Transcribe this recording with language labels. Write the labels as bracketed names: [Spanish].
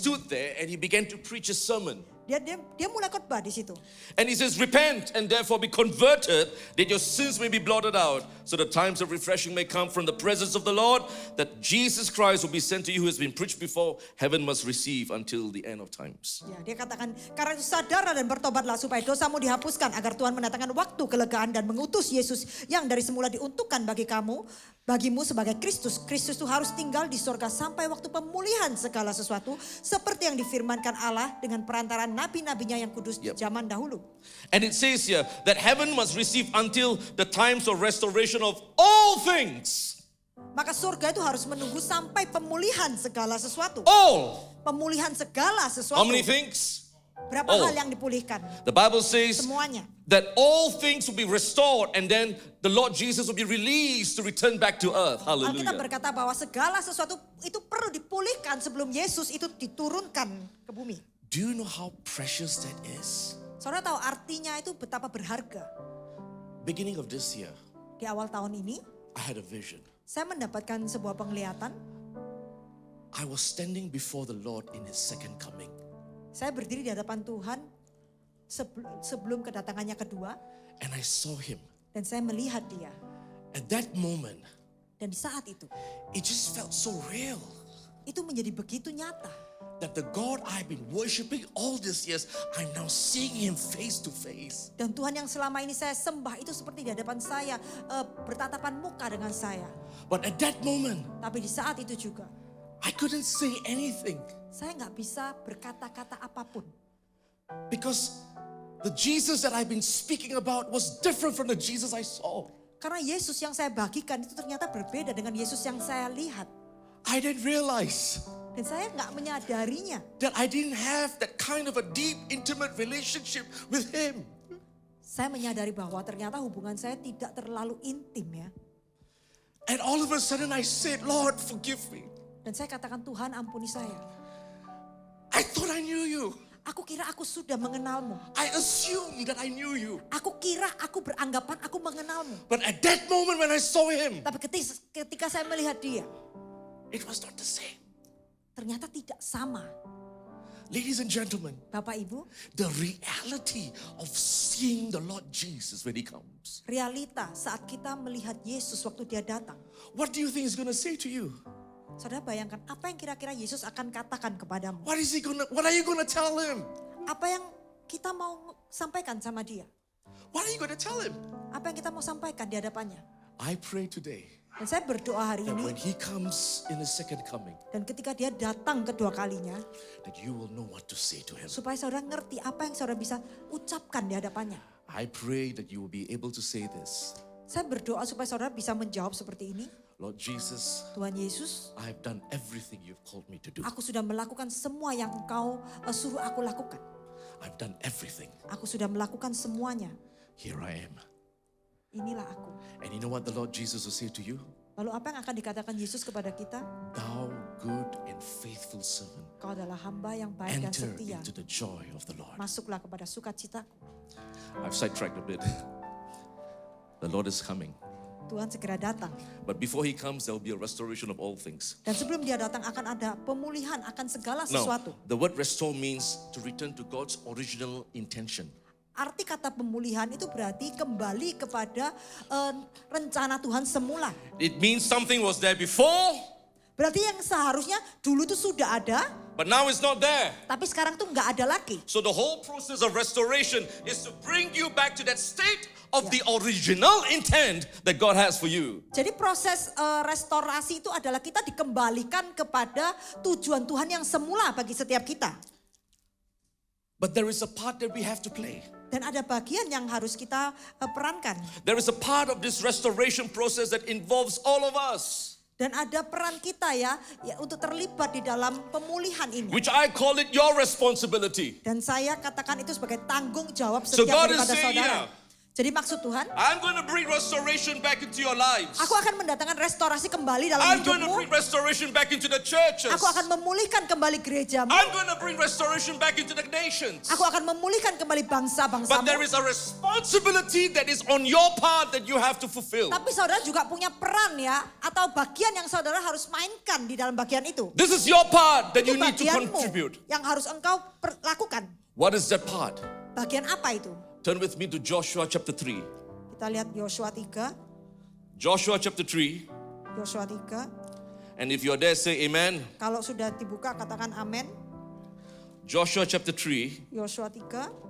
[English] stood there and he began to preach a sermon. [Indonesian] Dia mulai khotbah di situ. [English] And he says, repent and therefore be converted, that your sins may be blotted out, so the times of refreshing may come from the presence of the Lord, that Jesus Christ will be sent to you who has been preached before, heaven must receive until the end of times. [Indonesian] Ya, dia katakan, karena itu sadarlah dan bertobatlah supaya dosamu dihapuskan, agar Tuhan mendatangkan waktu kelegaan dan mengutus Yesus yang dari semula diuntukkan bagimu sebagai Kristus. Kristus itu harus tinggal di sorga sampai waktu pemulihan segala sesuatu, seperti yang difirmankan Allah dengan perantaraan nabi-nabinya yang kudus di zaman dahulu. [English] And it says here that heaven must receive until the times of restoration of all things. [Indonesian] Maka surga itu harus menunggu sampai pemulihan segala sesuatu. [English] All. [Indonesian] Pemulihan segala sesuatu. [English] How many things? [Indonesian] Berapa [English] All. [Indonesian] hal yang dipulihkan? [English] The Bible says [Indonesian] Semuanya. [English] that all things will be restored and then the Lord Jesus will be released to return back to earth. [Indonesian] Alkitab [English] Hallelujah. [Indonesian] berkata bahwa segala sesuatu itu perlu dipulihkan sebelum Yesus itu diturunkan ke bumi. [English] Do you know how precious that is? [Indonesian] Saudara tahu artinya itu betapa berharga. [English] Beginning of this year, [Indonesian] Di awal tahun ini, [English] I had a vision. [Indonesian] saya mendapatkan sebuah penglihatan. [English] I was standing before the Lord in His second coming. [Indonesian] Saya berdiri di hadapan Tuhan sebelum kedatangannya kedua. [English] And I saw Him. [Indonesian] Dan saya melihat dia. [English] At that moment, [Indonesian] Dan di saat itu, [English] it just felt so real. [Indonesian] itu menjadi begitu nyata. [English] That the God I've been worshiping all these years, I'm now seeing Him face to face. [Indonesian] Dan Tuhan yang selama ini saya sembah itu seperti di hadapan saya, bertatapan muka dengan saya. [English] But at that moment, [Indonesian] Tapi di saat itu juga, [English] I couldn't say anything. [Indonesian] saya nggak bisa berkata-kata apapun. [English] Because the Jesus that I've been speaking about was different from the Jesus I saw. [Indonesian] Karena Yesus yang saya bagikan itu ternyata berbeda dengan Yesus yang saya lihat. [English] I didn't realize [Indonesian] Dan saya nggak menyadarinya. [English] that I didn't have that kind of a deep, intimate relationship with Him. [Indonesian] Saya menyadari bahwa ternyata hubungan saya tidak terlalu intim ya. [English] And all of a sudden I said, Lord, forgive me. [Indonesian] Dan saya katakan, Tuhan ampuni saya. [English] I thought I knew you. [Indonesian] Aku kira aku sudah mengenalmu. [English] I assumed that I knew you. [Indonesian] Aku kira aku beranggapan aku mengenalmu. [English] But at that moment when I saw Him, [Indonesian] Tapi ketika saya melihat dia, [English] it was not the same. [Indonesian] ternyata tidak sama. [English] Ladies and gentlemen, [Indonesian] Bapak Ibu, [English] the reality of seeing the Lord Jesus when He comes. [Indonesian] realita saat kita melihat Yesus waktu dia datang. [English] What do you think He's going to say to you? [Indonesian] Saudara bayangkan apa yang kira-kira Yesus akan katakan kepadamu. [English] What are you going to tell Him? [Indonesian] Apa yang kita mau sampaikan sama dia. [English] What are you going to tell Him? [Indonesian] Apa yang kita mau sampaikan di hadapannya. [English] I pray today [Indonesian] Dan saya berdoa hari [English] that [Indonesian] ini. [English] when He comes in His second coming, [Indonesian] Dan ketika dia datang kedua kalinya. [English] that you will know what to say to Him. [Indonesian] Supaya saudara ngerti apa yang saudara bisa ucapkan di hadapannya. [English] I pray that you will be able to say this. [Indonesian] Saya berdoa supaya saudara bisa menjawab seperti ini. [English] Lord Jesus, [Indonesian] Tuhan Yesus, [English] I have done everything you've called me to do. [Indonesian] aku sudah melakukan semua yang engkau suruh aku lakukan. [English] I've done everything. [Indonesian] Aku sudah melakukan semuanya. [English] Here I am. [Indonesian] Inilah aku. [English] And you know what the Lord Jesus will say to you? [Indonesian] Lalu apa yang akan dikatakan Yesus kepada kita? [English] Thou good and faithful servant, [Indonesian] Kau adalah hamba yang baik dan [English] enter [Indonesian] setia. [English] into the joy of the Lord. [Indonesian] Masuklah kepada sukacitaku. [English] I've sidetracked a bit. The Lord is coming. [Indonesian] Tuhan segera datang. [English] But before he comes, there will be a restoration of all things. [Indonesian] Dan sebelum dia datang akan ada pemulihan akan segala [English] Now, [Indonesian] sesuatu. [English] the word restore means to return to God's original intention. [Indonesian] Arti kata pemulihan itu berarti kembali kepada rencana Tuhan semula. [English] It means something was there before, [Indonesian] Berarti yang seharusnya dulu itu sudah ada, [English] but now it's not there. [Indonesian] tapi sekarang tuh nggak ada lagi. [English] So the whole process of restoration is to bring you back to that state of the original intent that God has for you. [Indonesian] Jadi proses restorasi itu adalah kita dikembalikan kepada tujuan Tuhan yang semula bagi setiap kita. [English] But there is a part that we have to play. [Indonesian] Dan ada bagian yang harus kita perankan. [English] There is a part of this restoration process that involves all of us, [Indonesian] Dan ada peran kita ya untuk terlibat di dalam pemulihan ini. [English] which I call it your responsibility. [Indonesian] Dan saya katakan itu sebagai tanggung jawab [English] So [Indonesian] setiap [English] God is [Indonesian] daripada [English] saying, [Indonesian] saudara. Jadi maksud Tuhan, [English] I'm going to bring restoration back into your lives. [Indonesian] aku akan mendatangkan restorasi kembali dalam [English] I'm going to [Indonesian] hidupmu. [English] bring restoration back into the churches. [Indonesian] Aku akan memulihkan kembali gerejamu. [English] I'm going to bring restoration back into the nations. [Indonesian] Aku akan memulihkan kembali [English] But [Indonesian] bangsa-bangsamu. [English] there is a responsibility that is on your part that you have to fulfill. [Indonesian] Tapi saudara juga punya peran ya, atau bagian yang saudara harus mainkan di dalam bagian itu. [English] This is your part that [Indonesian] Itu [English] you need to [Indonesian] bagianmu [English] contribute. [Indonesian] yang harus engkau lakukan. [English] What is that part? [Indonesian] Bagian apa itu? [English] Turn with me to Joshua chapter 3. [Indonesian] Kita lihat Yosua 3. [English] Joshua chapter 3. [Indonesian] Yosua 3. [English] And if you're there, say amen. [Indonesian] Kalau sudah dibuka katakan amin. [English] Joshua chapter 3, [Indonesian] Yosua 3.